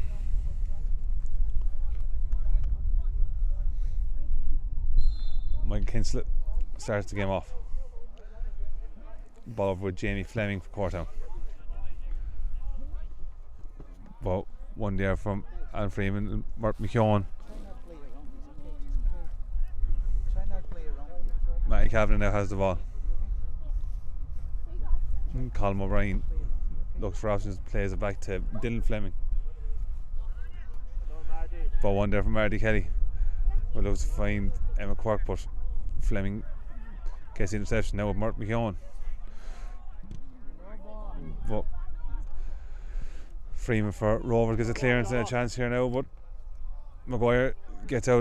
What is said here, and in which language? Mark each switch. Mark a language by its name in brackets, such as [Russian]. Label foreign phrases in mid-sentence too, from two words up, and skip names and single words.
[English] Michael Kinslett starts the game off. Ball over with Jamie Fleming for Courtown. Well, one there from Alan Freeman and Mark McKeown. Matty Kavanagh now has the ball. Colm O'Brien looks for options, plays it back to Dylan Fleming. But one there from Marty Kelly. We'll look to find Emma Quirk, but Fleming gets the interception now with Mark McKeown. But Freeman for Rovers gets a clearance and a chance here now, but Maguire gets out.